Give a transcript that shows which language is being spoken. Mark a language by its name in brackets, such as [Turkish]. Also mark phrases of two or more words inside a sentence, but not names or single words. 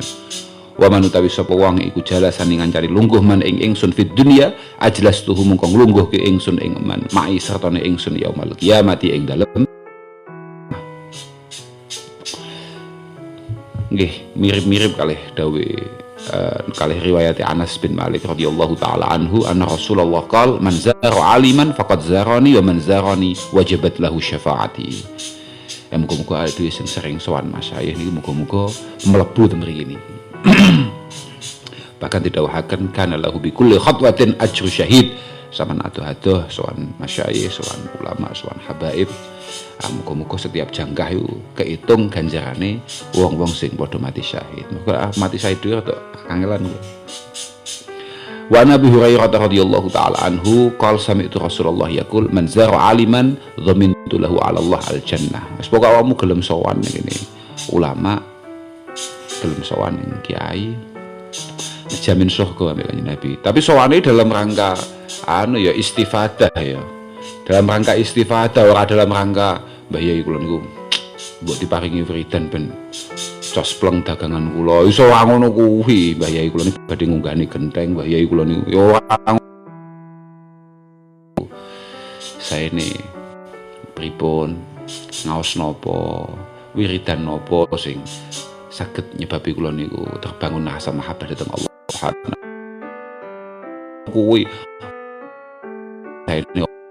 [Javanese] Wa man utawi sapa wong iku jalasani ngancani lungguh man ing ingsun [Arabic] في الدنيا أجلسته [Javanese] mongko nglungguhke ingsun ing man ma'i sertane ingsun [Arabic] يوم القيامة [Javanese] ing dalem. Nggih, mirip-mirip kalih dawuh kalih riwayat [Arabic] Anas bin Malik رضي الله تعالى عنه أن رسول الله قال من زار عالما فقد زارني ومن زارني وجبت له شفاعتي. [Javanese] Muga-muga itu sing sering sowan masyayikh niki muga-muga mlebu ten mriki niki. Bahkan didhawuhaken [Arabic] كان له بكل خطوة أجر شهيد. [Javanese] Saman adoh-adoh sowan masyayikh, sowan ulama, sowan habaib. Muga-muga setiap jangkah itu kehitung ganjarane wong-wong sing padha mati syahid. Muga mati syahid itu rada kangelan. [Arabic] وعن أبي هريرة رضي الله تعالى عنه قال سمعت رسول الله يقول من زار عالما ضمنت له على الله الجنة. [Javanese] Wis pokoke awakmu gelem sowan ngene. Ulama gelem sowan ning kiai jamin surga ambek Kanjeng Nabi. Tapi sowane dalam rangka ya istifadah ya. Dalam rangka istifadah ora dalam rangka Mbah Yai kula niku mbok diparingi wiridan ben cospleng dagangan kula iso ngono kuwi. Mbah Yai kula niku badhe ngunggahni genteng. Mbah Yai kula niku ya ora saene pripun ngaos napa wiridan napa sing saged nyebabi kula niku [Indonesian] terbangun rasa [Javanese] mahabbah dhateng Allah Subhanahu kuwi saene